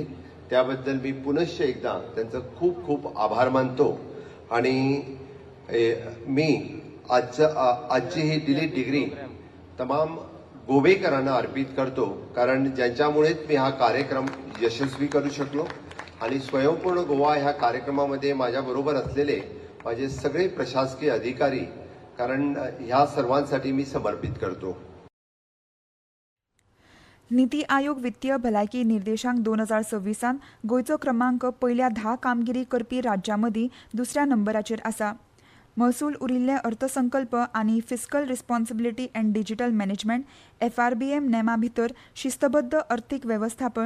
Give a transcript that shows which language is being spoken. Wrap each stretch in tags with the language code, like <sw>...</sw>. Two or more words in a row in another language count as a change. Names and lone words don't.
<mr>त्याबद्दल मी पुनश्च एकदा त्यांचं खूप खूप आभार मानतो आणि मी आजची ही</mr> <en>D.Litt degree</en> <mr>तमाम गोवेकरांना अर्पित करतो कारण ज्यांच्यामुळेच मी हा कार्यक्रम यशस्वी करू शकलो आणि स्वयंपूर्ण गोवा ह्या कार्यक्रमामध्ये माझ्याबरोबर असलेले माझे सगळे प्रशासकीय अधिकारी कारण ह्या सर्वांसाठी मी समर्पित करतो.</mr> <kok>नीती आयोग वित्तीय भलायकी निर्देशांक 2026 गोंयचो क्रमांक पयल्या 10 कामगिरी करपी राज्यां मदीं दुसऱ्या नंबराचेर आसा. महसूल उरिल्ले अर्थसंकल्प आनी</kok> <en>fiscal responsibility and digital management</en> <kok>FRBM नेमा भितर शिस्तबद्ध अर्थीक वेवस्थापन,</kok>